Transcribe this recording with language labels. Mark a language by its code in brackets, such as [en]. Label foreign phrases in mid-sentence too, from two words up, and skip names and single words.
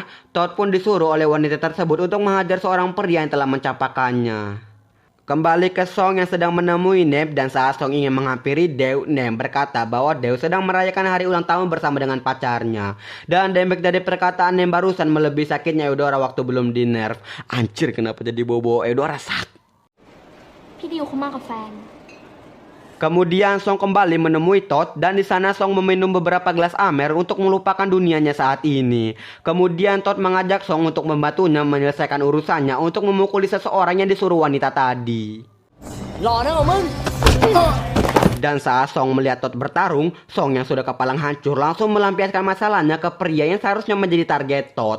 [id] Todd pun disuruh oleh wanita tersebut untuk menghajar seorang pria yang telah mencapakannya. Kembali ke Song yang sedang menemui Nem dan saat Song ingin menghampiri Deo, Nem berkata bahwa Deo sedang merayakan hari ulang tahun bersama dengan pacarnya. Dan damage dari perkataan Nem barusan melebihi sakitnya Eudora waktu belum di nerf. Anjir, kenapa jadi bobo Eudora sak? [th] พี่ดิวเขามากับแฟน [id] Kemudian Song kembali menemui Todd dan di sana Song meminum beberapa gelas Amer untuk melupakan dunianya saat ini. Kemudian Todd mengajak Song untuk membantunya menyelesaikan urusannya untuk memukuli seseorang yang disuruh wanita tadi. Dan saat Song melihat Todd bertarung, Song yang sudah kepalang hancur langsung melampiaskan masalahnya ke pria yang seharusnya menjadi target Todd.